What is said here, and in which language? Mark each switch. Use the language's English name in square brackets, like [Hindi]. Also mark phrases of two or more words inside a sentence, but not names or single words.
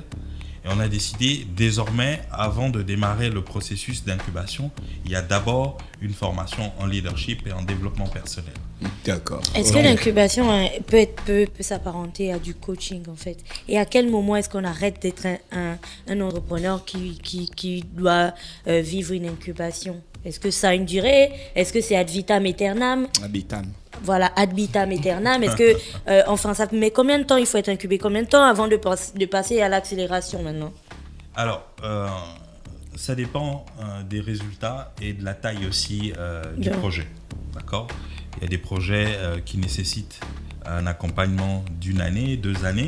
[French] Et on a décidé désormais, avant de démarrer le processus d'incubation, il y a d'abord une formation en leadership et en développement personnel. D'accord. Est-ce que l'incubation peut s'apparenter à du coaching en fait? Et à quel moment est-ce qu'on arrête d'être un entrepreneur qui doit vivre une incubation? Est-ce que ça a une durée? Est-ce que c'est [Latin] ad vitam aeternam? Habitam. [French] Voilà, [Latin] ad vitam aeternam. [French] Est-ce que, enfin, ça met combien de temps? Il faut être incubé combien de temps avant de passer à l'accélération maintenant? Alors, ça dépend des résultats et de la taille aussi du projet. D'accord? Il y a des projets qui nécessitent un accompagnement d'1 année, 2 années.